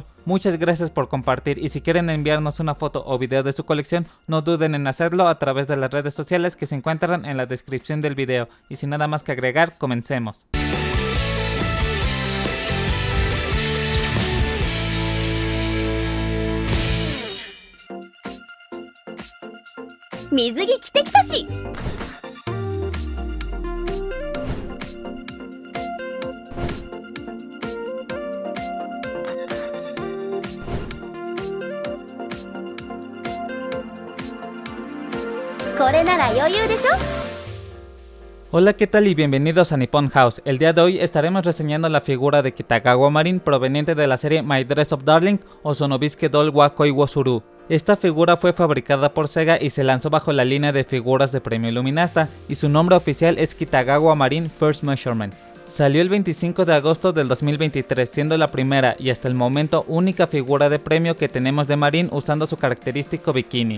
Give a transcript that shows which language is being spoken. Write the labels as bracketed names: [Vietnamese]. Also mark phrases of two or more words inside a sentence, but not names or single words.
[Spanish] Muchas gracias por compartir y si quieren enviarnos una foto o video de su colección, no duden en hacerlo a través de las redes sociales que se encuentran en la descripción del video. Y sin nada más que agregar, comencemos. [Japanese] Mizugi 着てきたし。これなら余裕でしょ。 [Spanish] Hola, ¿qué tal y bienvenidos a Nippon House? El día de hoy estaremos reseñando la figura de Kitagawa Marin proveniente de la serie My Dress Up Darling o Sonobisuke Doll wa Koi wo Suru. Esta figura fue fabricada por Sega y se lanzó bajo la línea de figuras de premio Luminasta y su nombre oficial es Kitagawa Marin First Measurements. Salió el 25 de agosto del 2023, siendo la primera y hasta el momento única figura de premio que tenemos de Marin usando su característico bikini.